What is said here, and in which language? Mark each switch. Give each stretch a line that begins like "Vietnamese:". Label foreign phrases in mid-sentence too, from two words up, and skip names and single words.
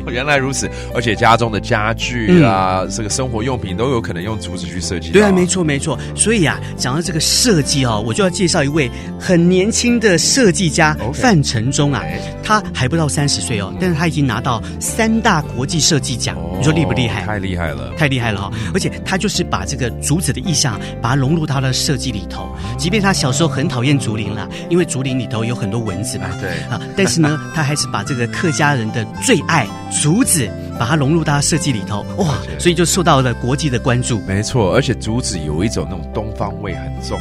Chinese: 原來如此，而且家中的家具啊，這個生活用品都有可能用竹子去設計。對啊，沒錯，所以啊，講到這個設計哦，我就要介紹一位很年輕的設計家范承宗啊，他還不到30歲哦，但是他已經拿到3大國際設計獎，你說厲不厲害？太厲害了，太厲害了哈！而且他就是把這個竹子的意象，把它融入到他的設計裡頭。即便他小時候很討厭竹林啦，因為竹林裡頭有很多蚊子嘛，對啊，但是呢，他還是把這個客家人的最愛竹子，把它融入到他設計裡頭，哇！所以就受到了國際的關注。沒錯，而且竹子有一種那種東方味很重